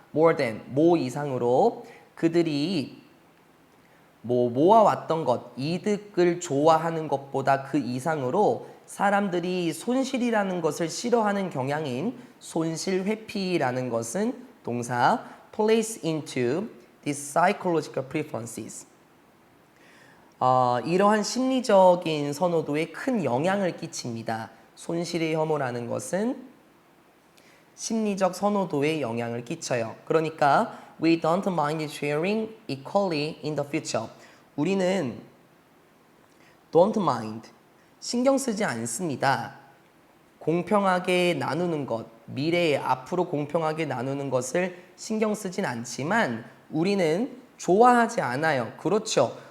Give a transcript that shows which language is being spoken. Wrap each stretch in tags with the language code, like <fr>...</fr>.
<ko>more than, 뭐 이상으로 그들이 모아왔던 것, 이득을 좋아하는 것보다 그 이상으로 사람들이 손실이라는 것을 싫어하는 경향인 손실 회피라는 것은 동사</ko> <en>place into these psychological preferences.</en> <ko>이러한 심리적인 선호도에 큰 영향을 끼칩니다. 손실의 혐오라는 것은 심리적 선호도에 영향을 끼쳐요. 그러니까</ko> <en>we don't mind sharing equally in the future.</en> <ko>우리는</ko> <en>don't mind,</en> <ko>신경 쓰지 않습니다. 공평하게 나누는 것, 미래에 앞으로 공평하게 나누는 것을 신경 쓰진 않지만 우리는 좋아하지 않아요. 그렇죠.</ko>